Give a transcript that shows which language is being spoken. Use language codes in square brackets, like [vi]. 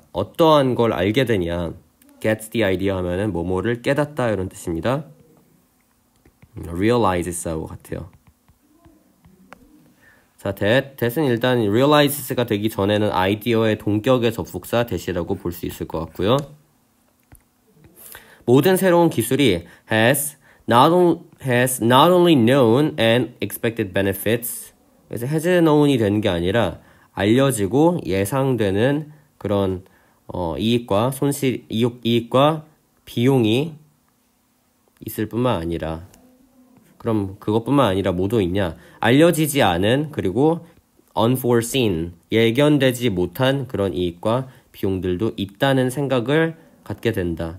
[ko] 어떠한 걸 알게 되냐, [en] gets the idea [ko] 하면은 뭐뭐를 깨닫다 이런 뜻입니다. realizes하고 같아요. 자, that은 일단 realizes가 되기 전에는 idea의 동격의 접속사 that이라고 볼 수 있을 것 같고요. 모든 새로운 기술이 [en] has not only known and expected benefits. [ko] 그래서 has known이 되는 게 아니라 알려지고 예상되는 그런 이익과 손실, 이익과 비용이 있을 뿐만 아니라, 그럼 그것뿐만 아니라 뭐도 있냐? 알려지지 않은, 그리고 unforeseen, 예견되지 못한 그런 이익과 비용들도 있다는 생각을 갖게 된다.